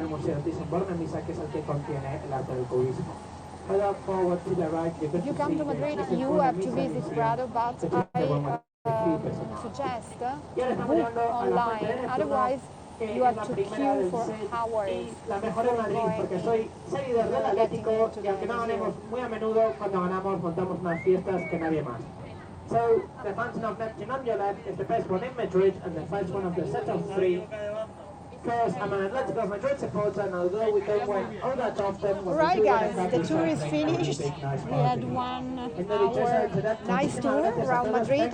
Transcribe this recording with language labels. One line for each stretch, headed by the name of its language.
Spanish: el Museo Thyssen-Bornemisza, que es el que contiene el arte del cubismo.
English: Further forward to the right, you If you come to Madrid, you have to visit Prado, but I suggest to book online. Otherwise, you have to queue for hours
Spanish: la mejor en Madrid, porque soy seguidor del Atlético y aunque no ganemos muy a menudo, cuando ganamos montamos más fiestas que nadie más.
English: So, the fountain of Neptune on your left is the best one in Madrid and the first one of the set of three. Because I'm an Atletico Madrid supporter, and although we don't win all that often, Right, guys, the tour is finished. We had 1 hour nice tour around Madrid.